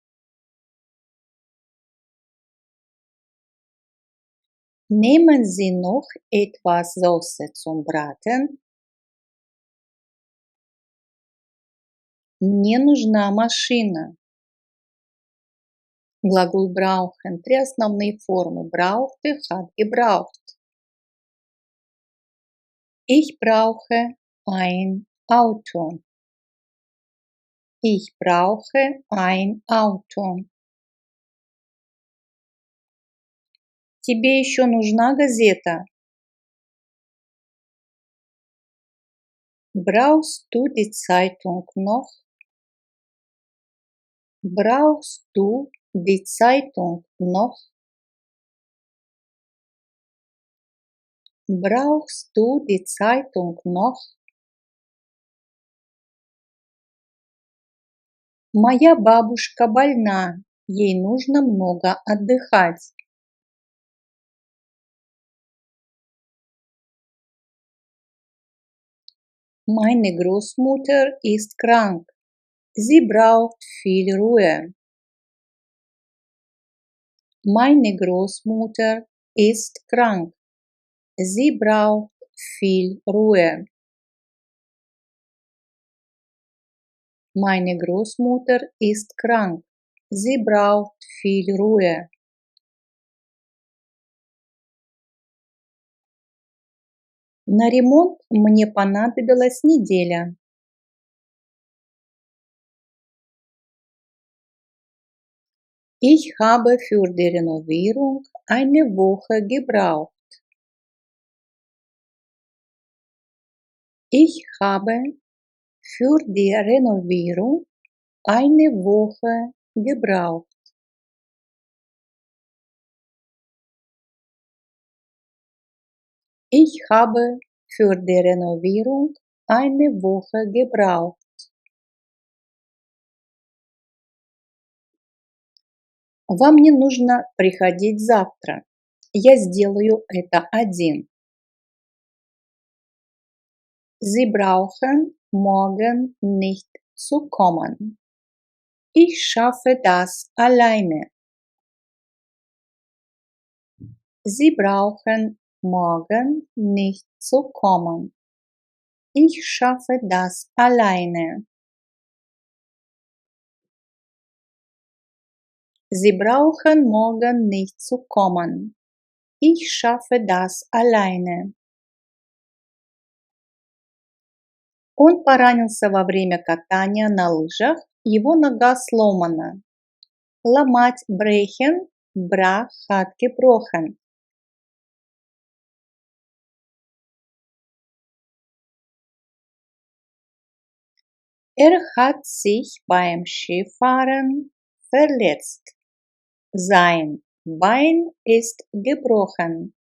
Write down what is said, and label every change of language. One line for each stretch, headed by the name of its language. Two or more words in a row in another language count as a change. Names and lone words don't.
German: Nehmen Sie noch etwas Soße zum Braten?
Russian: Мне нужна машина. Глагол brauchen. Три основные формы:
German: brauchte, hat gebraucht. Ich brauche ein Auto. Ich brauche ein Auto.
Russian: Тебе еще нужна газета?
German: Brauchst du die Zeitung noch? Brauchst du die Zeitung noch? Brauchst du die Zeitung noch?
Russian: Моя бабушка больна, ей нужно много отдыхать.
German: Meine Großmutter ist krank. Sie braucht viel Ruhe. Meine Großmutter ist krank. Sie braucht viel Ruhe. Meine Großmutter ist krank. Sie braucht viel Ruhe.
Russian: На ремонт мне понадобилась неделя.
German: Ich habe für die Renovierung eine Woche gebraucht. Ich habe für die Renovierung eine Woche gebraucht. Ich habe für die Renovierung eine Woche gebraucht.
Russian: Вам не нужно приходить завтра. Я сделаю это один.
German: Sie brauchen morgen nicht zu kommen. Ich schaffe das alleine. Sie brauchen morgen nicht zu kommen. Ich schaffe das alleine. Sie brauchen morgen nicht zu kommen. Ich schaffe das alleine.
Russian: Он поранился во время катания на лыжах, его нога сломана.
German: Ломать brechen brach hat gebrochen. Hat sich beim Skifahren verletzt. Sein Bein ist gebrochen.